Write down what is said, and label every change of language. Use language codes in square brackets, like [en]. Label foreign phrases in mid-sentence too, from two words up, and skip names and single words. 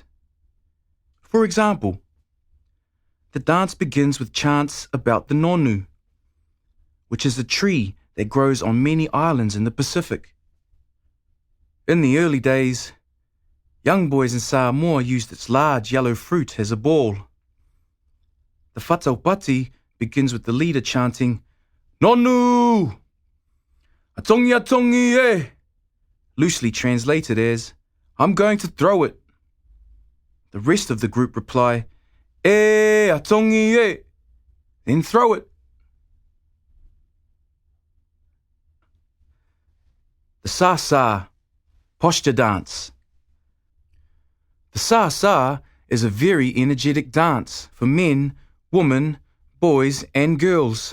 [en] For example, the dance begins with chants about the nonu, which is a tree that grows on many islands in the Pacific. In the early days, young boys in Samoa used its large yellow fruit as a ball. The Whaatau begins with the leader chanting, [sm] "Nonu! Atongi atongi e!" [en] loosely translated as, "I'm going to throw it." The rest of the group reply, [sm] "E atongi e!" [en] then throw it. The Sa posture dance. The Sa is a very energetic dance for men, women, boys and girls.